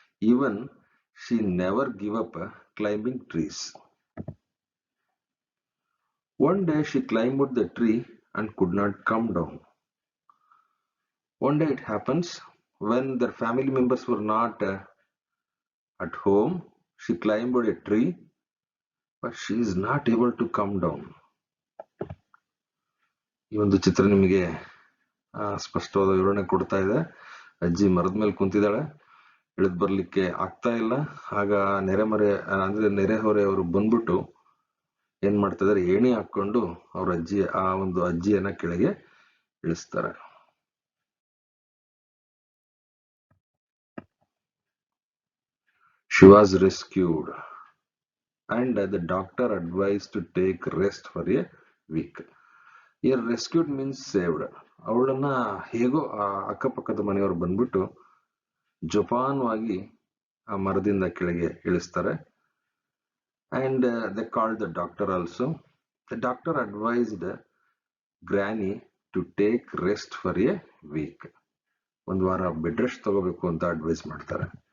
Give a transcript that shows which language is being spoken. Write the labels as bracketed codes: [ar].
[en] Even she never give up climbing trees. One day she climbed the tree and could not come down. One day it happens when their family members were not at home. She climbed a tree, but she is not able to come down. [kn] ಈ ಒಂದು ಚಿತ್ರ ನಿಮಗೆ ಸ್ಪಷ್ಟವಾದ ವಿವರಣೆ ಕೊಡ್ತಾ ಇದೆ. ಅಜ್ಜಿ ಮರದ ಮೇಲೆ ಕುಂತಿದ್ದಾಳೆ, ಇಳಿದು ಬರ್ಲಿಕ್ಕೆ ಆಗ್ತಾ ಇಲ್ಲ. ಆಗ ನೆರೆಹೊರೆ ಅವರು ಬಂದ್ಬಿಟ್ಟು ಏನ್ ಮಾಡ್ತಾ ಇದಾರೆ, ಏಣಿ ಹಾಕೊಂಡು ಅವ್ರ ಅಜ್ಜಿಯನ್ನ ಕೆಳಗೆ ಇಳಿಸ್ತಾರೆ. [en] She was rescued and the doctor advised to take rest for a week. Here rescued means saved. [kn] ಅವಳನ್ನ ಹೇಗೋ ಅಕ್ಕಪಕ್ಕದ ಮನೆಯವರು ಬಂದ್ಬಿಟ್ಟು ಜೋಪಾನವಾಗಿ ಆ ಮರದಿಂದ ಕೆಳಗೆ ಇಳಿಸ್ತಾರೆ. [en] And they called the doctor also. The doctor advised Granny to take rest for a week. [kn] ಒಂದು ವಾರ ಬೆಡ್ ರೆಸ್ಟ್ ತಗೋಬೇಕು ಅಂತ ಅಡ್ವೈಸ್ ಮಾಡ್ತಾರೆ.